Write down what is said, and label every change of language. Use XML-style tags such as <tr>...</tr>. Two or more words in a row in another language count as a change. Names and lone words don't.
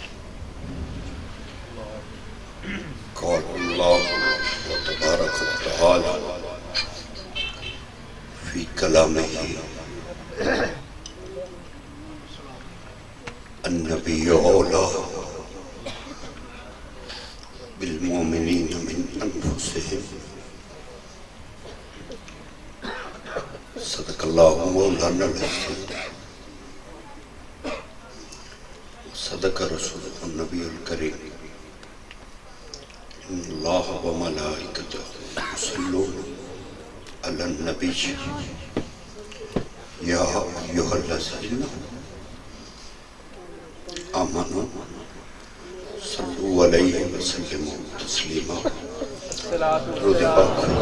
<ar>قال الله تبارك وتعالى في كلامه النبي أولى بالمؤمنين من أنفسهم. صدق الله مولانا العظيم. صدق رسوله النبي الكريم. إن الله وملائكته يصلون على النبي يا أيها الذين آمنوا صلوا عليه وسلموا تسليما.</ar> <ur>درود پاک.</ur>